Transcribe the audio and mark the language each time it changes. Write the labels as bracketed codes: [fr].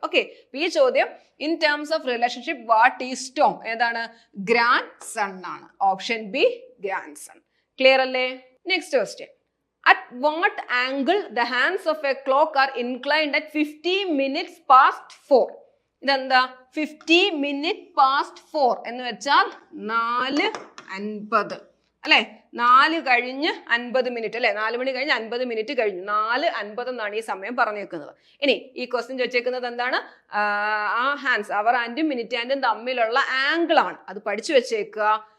[en] okay, [ml] ഈ ചോദ്യം [en] In terms of relationship what is Tom ഏതാണ്, grandson ആണ്. Option B grandson. Clear അല്ലേ? Next question. At what angle the hands of a clock are inclined at 50 minutes past 4? [ml] ഇതെന്താ, [en] 50 minutes past 4 [ml] എന്ന് വെച്ചാൽ 4:50 അല്ലെ. 4 കഴിഞ്ഞ് 50 minute അല്ലെ. 4 മണി കഴിഞ്ഞ് 50 മിനിറ്റ് കഴിഞ്ഞു. 4:50 എന്നാണ് ഈ സമയം പറഞ്ഞേക്കുന്നത്. ഇനി ഈ ക്വസ്റ്റ്യൻ ചോദിച്ചേക്കുന്നത് എന്താണ്, ആ ഹാൻഡ്സ്, അവർ ഹാൻഡും മിനിറ്റ് ഹാൻഡും തമ്മിലുള്ള ആംഗിൾ ആണ്. അത് പഠിച്ചു വെച്ചേക്കുക.